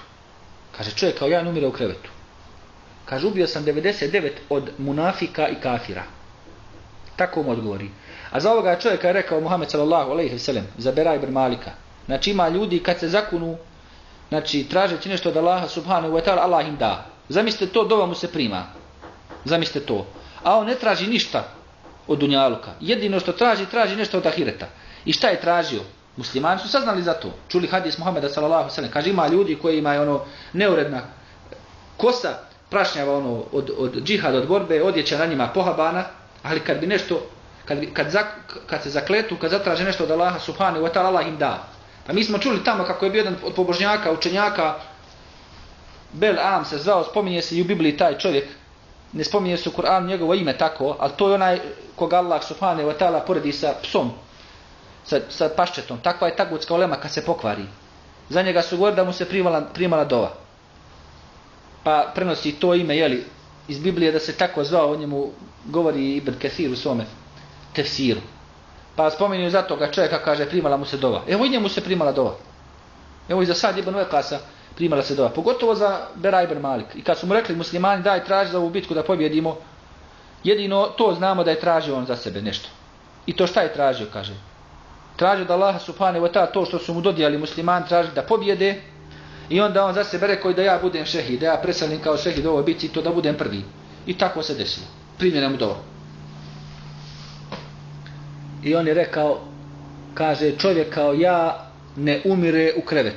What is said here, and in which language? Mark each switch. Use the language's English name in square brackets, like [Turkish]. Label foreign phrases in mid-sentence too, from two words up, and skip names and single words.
[Bosnian] Kaže, čovjek kao ja ne umire u krevetu. Kaže, ubio sam 99 od munafika i kafira. Tako mu odgovori. A za ovoga čovjeka je rekao Muhammed [Arabic] صلى الله عليه وسلم, [Bosnian] za Bera ibn Malika. Znači, ima ljudi kad se zakunu, znači, tražeći nešto od Allaha [Arabic] سبحانه وتعالى, [Bosnian] Allah im da. Zamislite to, dova mu se prima. Zamislite to. A on ne traži ništa od dunjaluka. Jedino što traži nešto od ahireta. I šta je tražio? Muslimani su saznali za to. Čuli hadis Muhameda [Arabic] صلى الله عليه وسلم. [Bosnian] Kaže, ima ljudi koji imaju neuredna kosa, prašnjava od džihada, od borbe, odjeća na njima pohabana, ali kad bi nešto, kad se zakletu, kad zatraže nešto od Allaha [Arabic] سبحانه وتعالى, [Bosnian] Allah im da. Pa mi smo čuli tamo kako je bio jedan od pobožnjaka, učenjaka, Bel'am se zvao, spominje se i u Bibliji taj čovjek, ne spominje se u Kur'anu njegovo ime tako, ali to je onaj koga Allah [Arabic] سبحانه وتعالى [Bosnian] poredi sa psom, sa paščetom. Takva je tagutska ulema kad se pokvari. Za njega su govorili da mu se primala dova. Pa prenosi to ime, iz Biblije da se tako zvao, o njemu govori Ibn Kathir u svome tefsiru. Pa spominju za toga čovjeka, kaže, primala mu se dova. Evo i njemu se primala dova. Evo i za Sad ibn Vakasa primala se dova. Pogotovo za Bera ibn Malik. I kad su mu rekli muslimani, daj traži za ovu bitku da pobjedimo, jedino to znamo da je tražio on za sebe nešto. I to šta je tražio, kaže? Tražio da Allah [Arabic] سبحانه وتعالى [Bosnian] to što su mu dodijali muslimani, traži da pobjede, i onda on za sebe rekao da ja budem šehid, da ja preselim kao šehid u ovoj bitci i to da budem prvi. I tako se desilo. Primljena mu dova. I on je rekao, kaže, čovjek kao ja ne umire u krevetu.